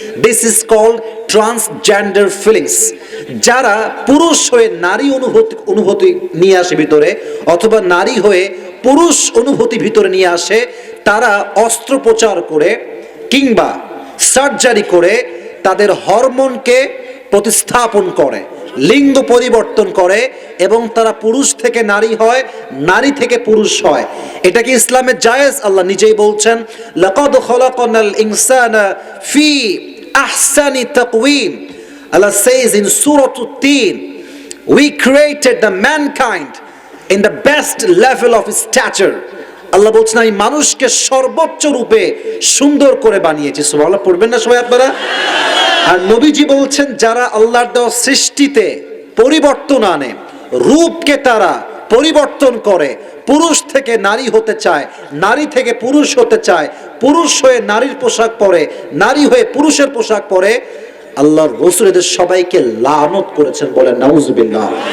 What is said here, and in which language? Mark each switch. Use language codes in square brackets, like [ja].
[en] This is called transgender feelings. [bn] যারা পুরুষ হয়ে নারী অনুভূতি নিয়ে আসে ভিতরে, অথবা নারী হয়ে পুরুষ অনুভূতি ভিতরে নিয়ে আসে, তারা অস্ত্রোপচার করে কিংবা সার্জারি করে তাদের হরমোনকে প্রতিস্থাপন করে। লিঙ্গ পরিবর্তন করে এবং তারা পুরুষ থেকে নারী হয়, নারী থেকে পুরুষ হয়। এটা কি ইসলামে জায়েজ? আল্লাহ নিজেই বলছেন, [ar] লাকাদ খলাকনাল ইনসানা ফি আহসানি তাকওয়িম। [en] Allah says in Surah At-Tin, we created the mankind in the best level of stature. [bn] আল্লাহ বলছেন আমি মানুষকে সর্বোচ্চ রূপে সুন্দর করে বানিয়েছি। সুবহানাল্লাহ পড়বেন না সবাই আপনারা? আর নবীজি বলছেন যারা আল্লাহর দেওয়া সৃষ্টিতে পরিবর্তন আনে, রূপকে তারা পরিবর্তন করে, পুরুষ থেকে নারী হতে চায়, নারী থেকে পুরুষ হতে চায়, পুরুষ হয়ে নারীর পোশাক পরে, নারী হয়ে পুরুষের পোশাক পরে, আল্লাহর রাসূল এদের সবাইকে লানত করেছেন, বলেন নাউজুবিল্লাহ।